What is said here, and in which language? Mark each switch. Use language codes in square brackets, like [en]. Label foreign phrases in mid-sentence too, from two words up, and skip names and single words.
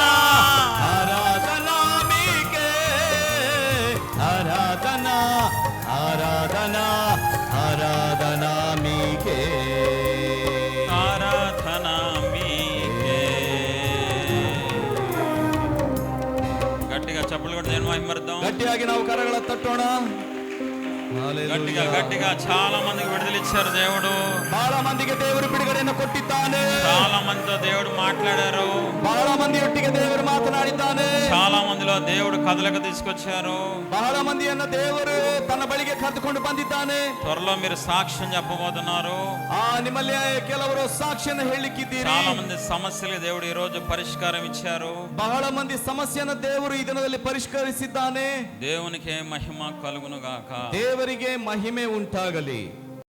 [te] ఆరాధన మీకే, ఆరాధన ఆరాధన ఆరాధన మీకే, ఆరాధన మీకే. గట్టిగా చప్పట్లు కొట్టి దేవుని మహిమపడదాం. [kn] గట్టియాಗಿ ನಾವು ಕರಗಳ ತಟ್ಟೋಣ. [te] గట్టిగా గట్టిగా చాలా మందికి విడుదలిచ్చారు దేవుడు. [kn] ಬಹಳ ಮಂದಿಗೆ ದೇವರು ಬಿಡುಗಡೆಯನ್ನು ಕೊಟ್ಟಿದ್ದಾನೆ. [te] చాలా మందితో దేవుడు మాట్లాడారు. [kn] ಬಹಳ ಮಂದಿಯೊಟ್ಟಿಗೆ ದೇವರು ಮಾತನಾಡಿದ್ದಾನೆ. [te] చాలా మందిలో దేవుడు కదలిక తీసుకొచ్చారు. [kn] ಬಹಳ ಮಂದಿಯನ್ನ ದೇವರು ತನ್ನ ಬಳಿಗೆ ಕರೆದುಕೊಂಡು ಬಂದಿದ್ದಾನೆ. [te] త్వరలో మీరు సాక్ష్యం చెప్పబోతున్నారు. [kn] ನಿಮ್ಮಲ್ಲಿ ಕೆಲವರು ಸಾಕ್ಷಿಯನ್ನು ಹೇಳಲಿಕ್ಕಿದ್ದೀರಿ. [te] చాలా మంది సమస్యలకు దేవుడు ఈ రోజు పరిష్కారం ఇచ్చారు. [kn] ಬಹಳ ಮಂದಿ ಸಮಸ್ಯೆಯನ್ನು ದೇವರು ಈ ದಿನದಲ್ಲಿ ಪರಿಷ್ಕರಿಸಿದ್ದಾನೆ. [te] దేవునికి మహిమ కలుగును గాక. [kn] ದೇವರಿಗೆ ಮಹಿಮೆ ಉಂಟಾಗಲಿ.